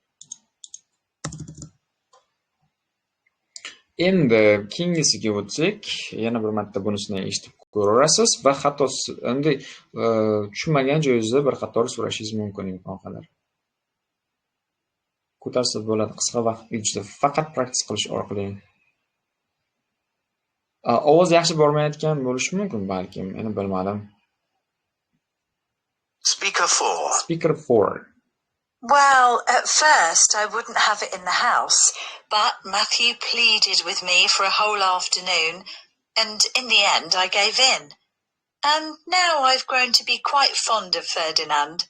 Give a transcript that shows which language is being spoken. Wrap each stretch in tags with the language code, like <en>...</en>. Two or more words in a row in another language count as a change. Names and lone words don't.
<uz>Endi keyingisiga o'tsak, yana bir marta bunisini eshitib ko'rasiz va hatto endi tushunmagan joyingizda bir qator so'rashingiz mumkin imkon qadar. Ko'tarsa bo'ladi qisqa vaqt ichida faqat praktik qilish orqali. Ovoz yaxshi bormayotgan bo'lishi mumkin balkim, meni bilmadim.</uz> <en>Speaker 4. Speaker 4. Well, at first I wouldn't have it in the house, but Matthew pleaded with me for a whole afternoon, and in the end I gave in. And now I've grown to be quite fond of Ferdinand.</en>